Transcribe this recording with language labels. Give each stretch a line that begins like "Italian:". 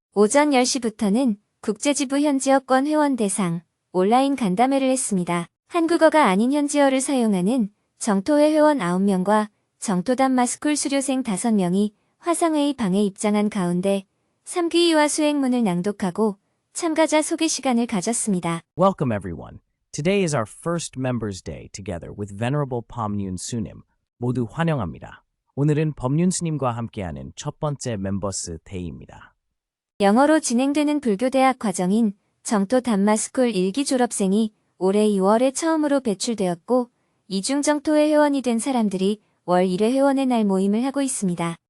Korean: 오전 10시부터는 국제지부 현지어권 회원 대상 온라인 간담회를 했습니다. 한국어가 아닌 현지어를 사용하는 정토회 회원 9명과 정토담마스쿨 수료생 5명이 화상회의 방에 입장한 가운데 3귀와 수행문을 낭독하고 참가자 소개 시간을 가졌습니다.
English: Welcome everyone. Today is our first Members Day together with Venerable Pomyun Sunim.
Korean: 모두 환영합니다. 오늘은 법륜 스님과 함께하는 첫 번째 멤버스 데이입니다. 영어로 진행되는 불교대학 과정인 정토 담마스쿨 1기 졸업생이 올해 2월에 처음으로 배출되었고 이중 정토회 회원이 된 사람들이 월 1회 회원의 날 모임을 하고 있습니다.